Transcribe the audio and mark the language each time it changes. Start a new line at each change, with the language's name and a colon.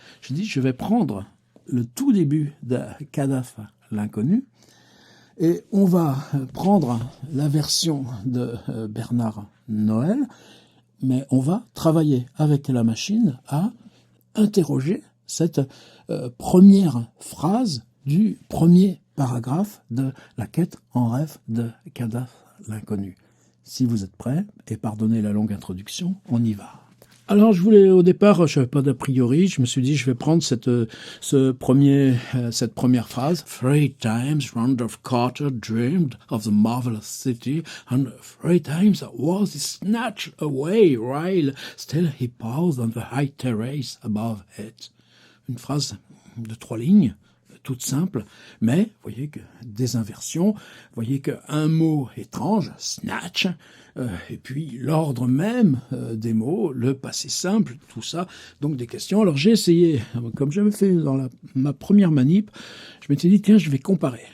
French: Je dis, je vais prendre le tout début de Kadaf, l'inconnu, et on va prendre la version de Bernard Noël, mais on va travailler avec la machine à interroger cette première phrase du premier paragraphe de la quête en rêve de Kadaf, l'inconnu. Si vous êtes prêts, et pardonnez la longue introduction, on y va. Alors, au départ, je n'avais pas d'a priori, je me suis dit, je vais prendre cette première phrase.
English: Three times Randolph Carter dreamed of the marvelous city, and 3 times was he snatched away, while still he paused on the high terrace above it.
French: Une phrase de 3 lignes, toute simple, mais vous voyez que des inversions, vous voyez qu'un mot étrange, snatch, et puis l'ordre même des mots, le passé simple, tout ça, donc des questions. Alors j'ai essayé, comme j'avais fait dans ma première manip, je m'étais dit, tiens, je vais comparer.